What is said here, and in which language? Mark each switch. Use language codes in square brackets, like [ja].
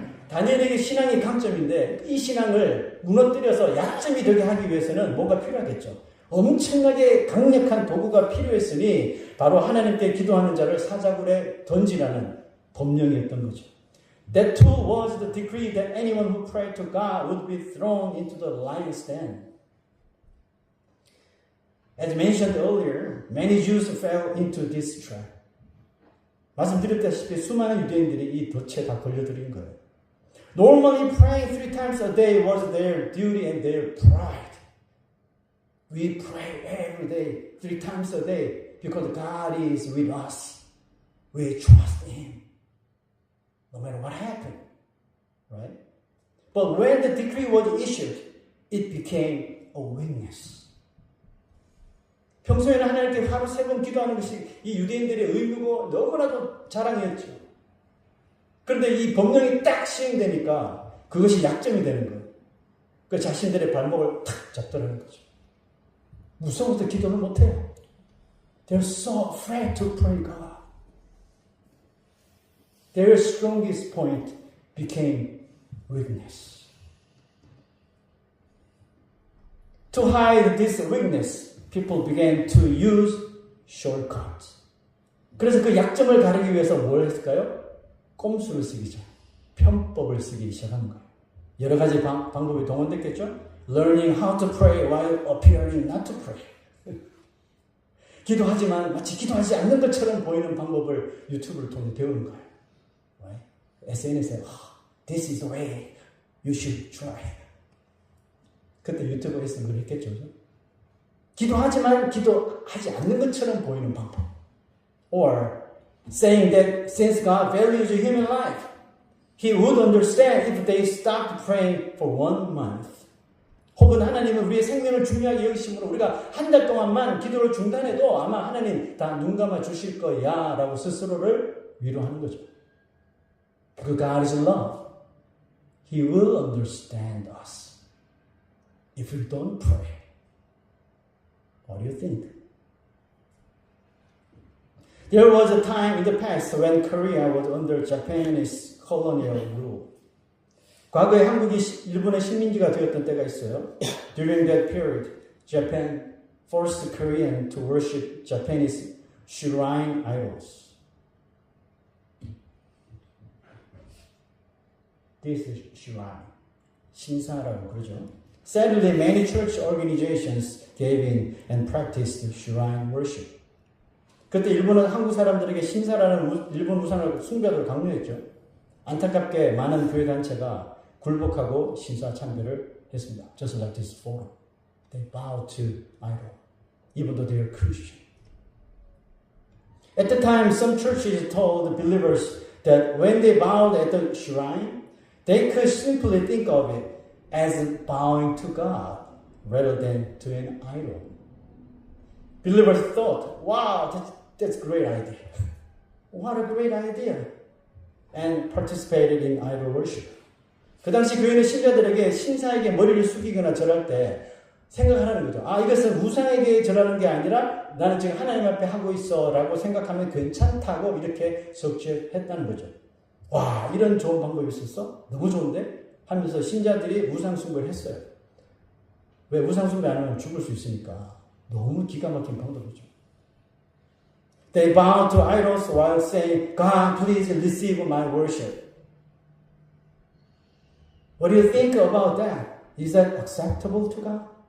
[ko] 다니엘에게 신앙이 강점인데 이 신앙을 무너뜨려서 약점이 되게 하기 위해서는 뭔가 필요하겠죠. 엄청나게 강력한 도구가 필요했으니 바로 하나님께 기도하는 자를 사자굴에 던지라는 법령이었던 거죠. [en] That too was the decree that anyone who prayed to God would be thrown into the lion's den. As mentioned earlier, many Jews fell into this trap. [ko] 말씀드렸다시피 수많은 유대인들이 이 덫에 다 걸려들인 거예요. [en] Normally praying 3 times a day was their duty and their pride. We pray every day, 3 times a day, because God is with us. We trust Him, no matter what happened, right? But when the decree was issued, it became a weakness. [ko] 평소에는 하나님께 하루 3번 기도하는 것이 이 유대인들의 의무고 너무나도 자랑이었죠. 그런데 이 법령이 딱 시행되니까 그것이 약점이 되는 거예요. 그 자신들의 발목을 탁 잡더라는 거죠. 무서워서 기도를 못해요. [en] They're so afraid to pray God. Their strongest point became weakness. To hide this weakness, people began to use shortcuts. [ko] 그래서 그 약점을 가리기 위해서 뭘 했을까요? 꼼수를 쓰기죠. 편법을 쓰기 시작한 거예요. 여러 가지 방법이 동원됐겠죠? Learning how to pray while appearing not to pray. 기도하지만 마치 기도하지 않는 것처럼 보이는 방법을 유튜브를 통해 배우는 거예요. [en] Right? SNS에 This is the way you should try. [ko] 그때 유튜브에서 그걸 했겠죠. 기도하지만 기도하지 않는 것처럼 보이는 방법. [en] Or saying that since God values human life, He would understand if they stopped praying for 1 month. [ko] 혹은 하나님은 우리의 생명을 중요하게 여기심으로 우리가 한 달 동안만 기도를 중단해도 아마 하나님 다 눈 감아 주실 거야 라고 스스로를 위로하는 거죠. [en] Because God is love. He will understand us if we don't pray. What do you think? There was a time in the past when Korea was under Japanese colonial rule. [ko] 과거에 한국이 일본의 식민지가 되었던 때가 있어요. [en] During that period, Japan forced Koreans to worship Japanese shrine idols. This is shrine. [ko] 신사라고 그러죠. [en] Sadly, many church organizations gave in and practiced shrine worship. [ko] 그때 일본은 한국 사람들에게 신사라는 일본 우상을 숭배를 강요했죠. 안타깝게 많은 교회 단체가 굴복하고 신사 참배를 했습니다. [en] Just like this forum. They bow to idol, even though they are Christian. At the time, some churches told the believers that when they bowed at the shrine, they could simply think of it as bowing to God rather than to an idol. Believers thought, wow, that's a great idea. What a great idea. And participated in idol worship. [ko] 그 당시 교회는 신자들에게 신사에게 머리를 숙이거나 절할 때 생각하라는 거죠. 이것은 우상에게 절하는 게 아니라 나는 지금 하나님 앞에 하고 있어 라고 생각하면 괜찮다고 이렇게 적시했다는 거죠. 와, 이런 좋은 방법이 있었어? 너무 좋은데? 하면서 신자들이 우상 숭배를 했어요. 왜? 우상 숭배 안 하면 죽을 수 있으니까. 너무 기가 막힌 방법이죠. [en] They bowed to idols while saying, God, please receive my worship. What do you think about that? Is that acceptable to God?